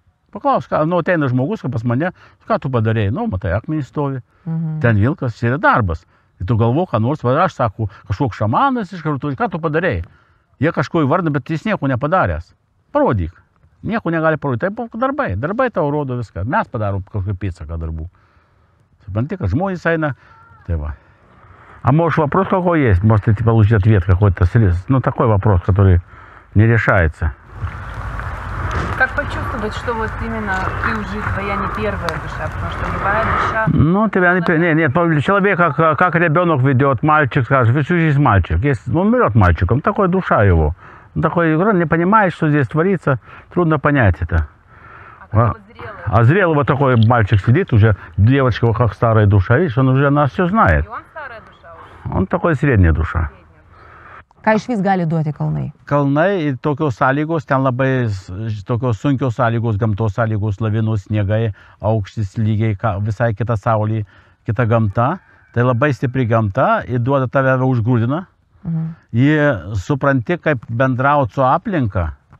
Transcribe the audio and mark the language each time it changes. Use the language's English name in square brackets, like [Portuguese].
[Lithuanian] Paklaus, ateina žmogus, pas mane, ką tu padarėjai? Nu, matai, akmenys stovi, ten vilkas, čia yra darbas. Ir tu galvo, ką nors, aš sakau, kažkoks šamanas iš karto, ką tu padarėjai? Jie kažko įvardina, bet jis nieko nepadaręs. Parodyk. Nieko negali parodyti. Taip, darbai. Darbai tau rodo viską. Mes padarom kažkokį pėdsaką darbų. Supranti, kad žmonės eina. Tai va. [Russian] А можешь вопрос какой есть? Может, ты получишь ответ какой-то. Ну, такой вопрос, который не решается. Как почувствовать, что вот именно ты уже твоя не первая душа, потому что любая душа... Ну, тебя не... Нет, человека, как ребенок ведет, мальчик, скажет, всю жизнь мальчик. Если он умрет мальчиком, такая душа его. Он такой, не понимает, что здесь творится, трудно понять это. А зрелый вот такой мальчик сидит уже, девочка как старая душа, видишь, он уже нас все знает. И он старая душа уже? Он такой средняя душа. [Lithuanian] Ką išvis gali duoti kalnai? Kalnai ir tokios sąlygos, ten labai tokios sunkios sąlygos, gamtos sąlygos, lavinos, sniegai, aukštis lygiai, visai kita saulė, kita gamta. Tai labai stipri gamta ir duoda tave užgrūdina. Jie supranti, kaip bendrauti su aplinka.